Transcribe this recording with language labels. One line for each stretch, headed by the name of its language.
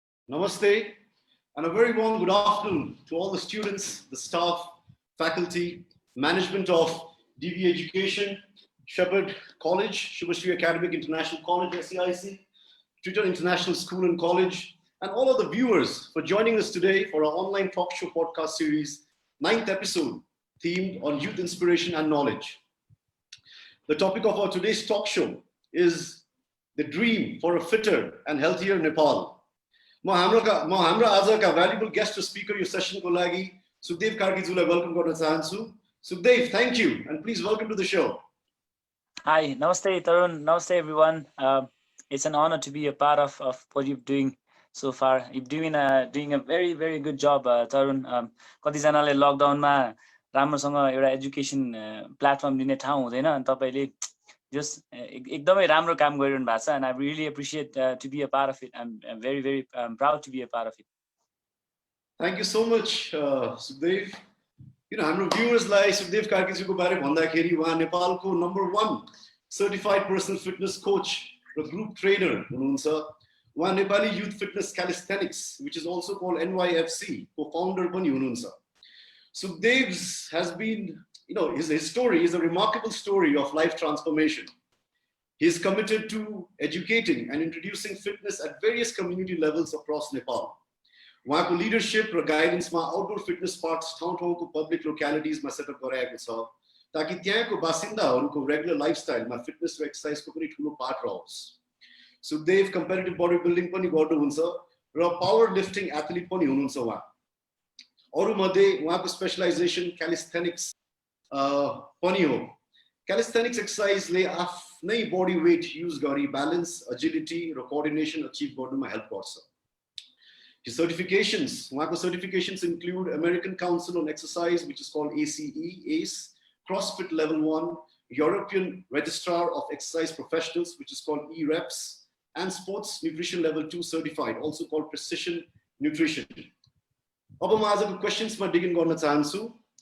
English: Namaste, and a very warm good afternoon to all the students, the staff, faculty, management of DV Education, Shepherd College, Shubhashri Academic International College, SEIC, Twitter International School and College, and all of the viewers for joining us today for our online talk show podcast series, 9th episode, themed on youth inspiration and knowledge. The topic of our today's talk show is the dream for a fitter and healthier Nepal.
Nepali: म हाम्रो आजका valuable guest र speaker यो सेसनको लागि सुखदेव कार्की जुलाई welcome गर्न चाहन्छु.
English: Sukadev, thank you and please welcome to the show. Hi, namaste Tarun, namaste everyone. It's an honor to be a part of what you're doing so far. You're doing a very very good job, Tarun.
Nepali: कतिजनाले लकडाउनमा राम्रोसँग एउटा education platform दिने ठाउँ हुँदैन अनि तपाईले just एकदमै राम्रो काम गरिरहनु भएको छ
English: and I really appreciate to be a part of it. I'm very very proud to be a part of it. Thank you so much, Sukadev.
Nepali: हाम्रो भ्युअर्सलाई सुखदेव कार्कीजीको बारे भन्दाखेरि उहाँ नेपालको number 1 certified personal fitness coach र ग्रुप ट्रेनर हुनुहुन्छ. उहाँ Nepali Youth Fitness Calisthenics,
English: which is also called NYFC,
Nepali: co-founder पनि हुनुहुन्छ.
English: Sukadev's has been, his story is a remarkable story of life transformation. He is committed to educating and introducing fitness at various community levels across Nepal.
Nepali: उहाँको leadership र guidance मा outdoor fitness parks ठाउँ-ठाउँको public localities मा setup गराएको छ ताकि त्यहाँको बासिन्दाहरूको regular lifestyle मा fitness र exercise को पनि ठूलो पार्ट रहोस्. सुखदेव competitive bodybuilding पनि गर्नुहुन्छ र powerlifting athlete पनि हुनुहुन्छ उहाँ. अरु मध्ये उहाँको specialization calisthenics पनि हो. Calisthenics exercise ले आफ्नै body weight use गरी balance, agility र coordination achieve गर्नुमा help गर्छ.
English: His certifications, उहाँको certifications include American Council on Exercise, which is called ACE, Crossfit Level 1, European Registrar of Exercise Professionals, which is called EREPs, and Sports Nutrition Level 2 certified, also called Precision Nutrition.
Nepali: अब म आजको questions मा dig in गर्न चाहन्छु.